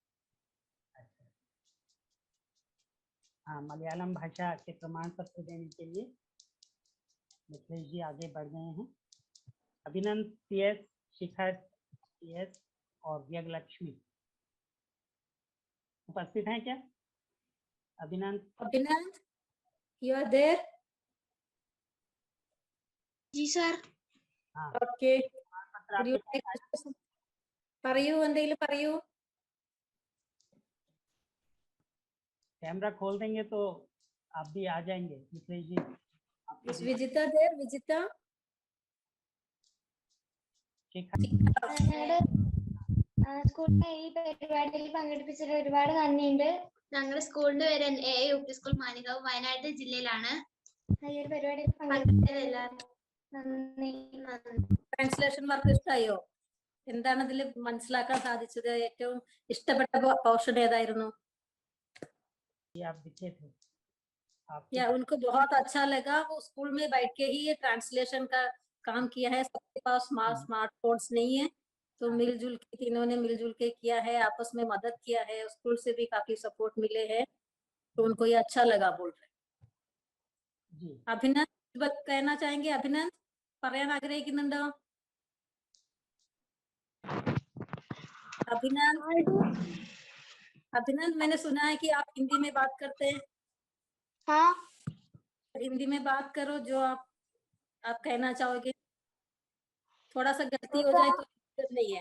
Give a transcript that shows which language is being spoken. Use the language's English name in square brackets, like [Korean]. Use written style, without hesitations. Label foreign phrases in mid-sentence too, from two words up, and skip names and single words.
[Hindi] हाँ मलयालम भाषा के प्रमाण पत्र देने के लिए मिथिलेश जी आगे बढ़ गए हैं। अभिनंद CS, शिखर CS और व्यग लक्ष्मी उपस्थित हैं क्या? [English] अभिनंद you are there? [Hindi] जी सर। [Malayalam] ഓക്കെ പറയൂ, എന്തെങ്കിലും പറയൂ. [Hindi] कैमरा खोल देंगे तो आप भी आ जाएंगे मिथिलेश जी। [English] Is Vijita there? Vijita? [Malayalam] സ്കൂളിലെ ഈ പരിപാടിയിൽ പങ്കെടുപ്പിച്ചതിൽ ഒരുപാട് നന്ദിയുണ്ട്. ഞങ്ങളുടെ സ്കൂളിന്റെ പേര് UP സ്കൂൾ മാനികാവ്, വയനാട് ജില്ലയിലാണ്. ഈ ഒരു പരിപാടിയിൽ പങ്കെടുത്തതെല്ലാം നന്ദി. [English] translation work [Malayalam] ഇഷ്ടായോ? എന്താണ് ഇതിൽ മനസ്സിലാക്കാൻ സാധിച്ചത്? ഏറ്റവും ഇഷ്ടപ്പെട്ട പോർഷൻ ഏതായിരുന്നു? [Hindi] या उनको बहुत अच्छा लगा, वो स्कूल में बैठ के ही ये ट्रांसलेशन का काम किया है। सबके पास स्मार्टफोन्स नहीं है, तो मिलजुल के तीनों ने मिलजुल के किया है, आपस में मदद किया है, स्कूल से भी काफी सपोर्ट मिले हैं, तो उनको ये अच्छा लगा बोल रहे। अभिनंद कहना चाहेंगे? अभिनंद [Malayalam] പറയാൻ ആഗ്രഹിക്കുന്നുണ്ടോ? [Hindi] अभिनंद मैंने सुना है कि आप हिंदी में बात करते हैं। हाँ हिंदी में बात करो जो आप कहना चाहोगे। थोड़ा सा गलती हो जाए तो दिक्कत नहीं है,